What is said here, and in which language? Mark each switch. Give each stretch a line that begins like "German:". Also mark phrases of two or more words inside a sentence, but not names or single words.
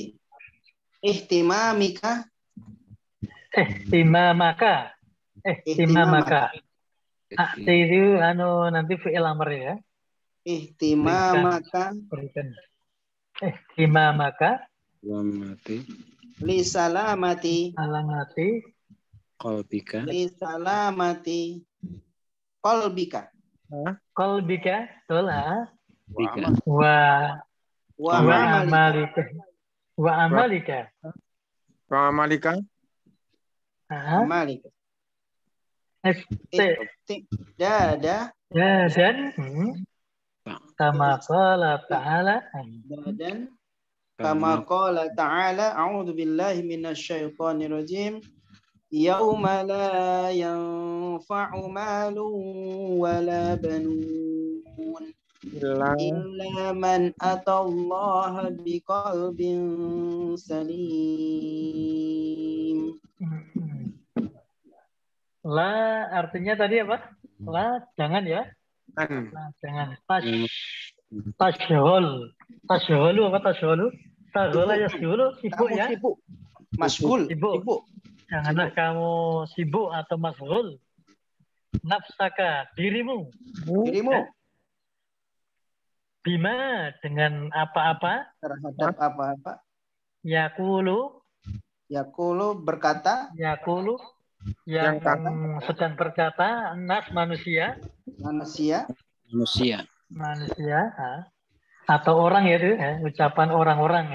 Arabic: ihtimamika
Indonesian: ihtimamaka akti itu nanti
Arabic: فعل أمر
Indonesian: ya.
Arabic: ihtimamaka
Indonesian: Berikan ihtimamaka
Arabic: Mati. لسلامة alamati Qalbika. لسلامة قلبك qalbika
Indonesian: betul ha
Arabic: Bika. wa wa أعمالك وأعمالك Malika. amalika dada
Indonesian: ya dan
Arabic: كما قال تعالى dan kama qala ta'ala أعوذ بالله من الشيطان الرجيم يوم لا ينفع مال ولا بنون إلا من أتى الله بقلب سليم.
Indonesian: La artinya tadi apa? La jangan ya. La jangan.
Arabic: Tashghul apa tashghulu? تشغل يشغل
Indonesian: sibuk ya.
Arabic: Masghul.
Indonesian: Sibuk. Janganlah kamu sibuk atau masghul.
Arabic: Nafsaka dirimu.
Indonesian: Dirimu Bima dengan apa-apa terhadap apa-apa.
Arabic: Yakulu
Indonesian: berkata yang sedang berkata nas manusia atau orang ya itu ya, ucapan orang-orang ya.